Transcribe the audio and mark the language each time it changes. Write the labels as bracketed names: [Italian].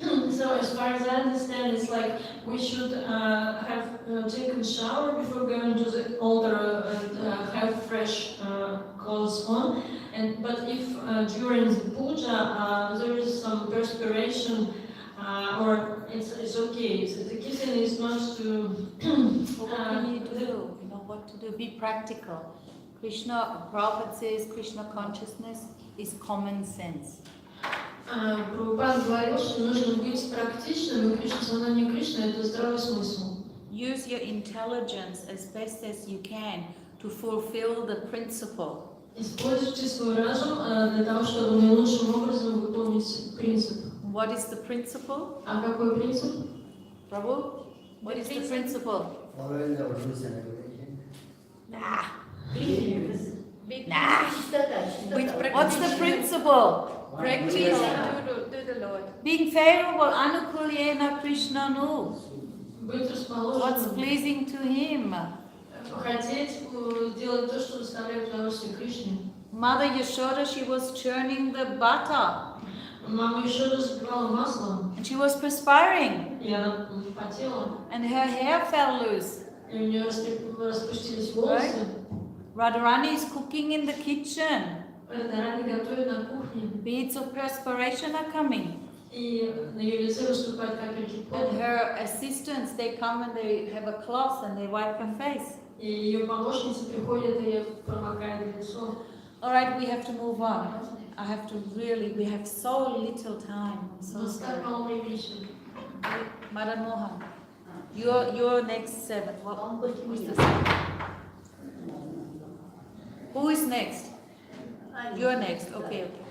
[English] So as far as I understand, it's like we should have taken shower before going to the altar and have fresh clothes on. But if during the puja there is some perspiration, or it's okay. So the key thing is not to. What we need to do, you know, what to do, be practical. Krishna, Prabhupada says, Krishna consciousness is common sense. [Russian] Прабхупада говорил, что нужно быть практичным, и Кришна, сознание Кришны — это здравый смысл. [English] Use your intelligence as best as you can to fulfill the principle. [Russian] Используйте свой разум для того, чтобы наилучшим образом выполнить принцип. [English] What is the principle? [Russian] А какой принцип? [English] Prabhu? What is the principle? Following the rules and regulations. Nah. [Russian] Чистота. [English] What's the principle? Practice to the Lord. Being favorable, [Sanskrit] anukulyena Krishna nu. [Russian] Быть [English] What's [Russian] расположенным, [English] pleasing to him. [Russian] хотеть делать то, что доставляет удовольствие Кришне. [English] Mother Yashoda, she was churning the butter [Russian] Мама еще разбивала маслом, [English] and she was perspiring [Russian] и она потела, [English] and her hair fell loose. [Russian] и у нее распустились волосы. [English] Radharani is cooking in the kitchen. [Russian] Радхарани готовит на кухне, [English] Beads of perspiration are coming. [Russian] и на ее лице выступают капельки [English] And [Russian] пота. [English] her assistants, they come and they have a cloth and they wipe her face. [Russian] И ее помощницы приходят и промокают лицо. [English] All right, we have to move on. I have to really, we have so little time. I'm so [Russian] Но так [English] sorry. [Russian] мало времени. [English] Madan Mohan, you're next seven. Who's the seventh? Who is next? You're next. Okay.